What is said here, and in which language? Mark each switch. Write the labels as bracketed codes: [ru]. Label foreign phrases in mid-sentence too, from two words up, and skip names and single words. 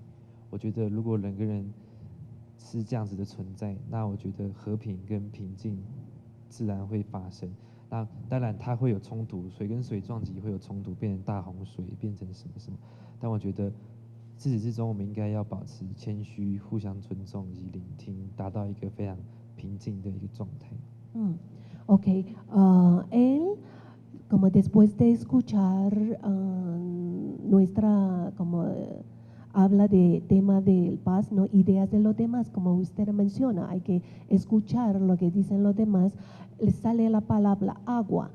[zh] 我觉得如果人跟人是这样子的存在，那我觉得和平跟平静自然会发生。那当然它会有冲突，水跟水撞击会有冲突，变成大洪水，变成什么什么。但我觉得自始至终我们应该要保持谦虚、互相尊重以及聆听，达到一个非常平静的一个状态。 [es] Ok, él, como después de escuchar nuestra, como habla de tema del paz, ¿no? Ideas de los demás, como usted menciona, hay que escuchar lo que dicen los demás, le sale la palabra agua.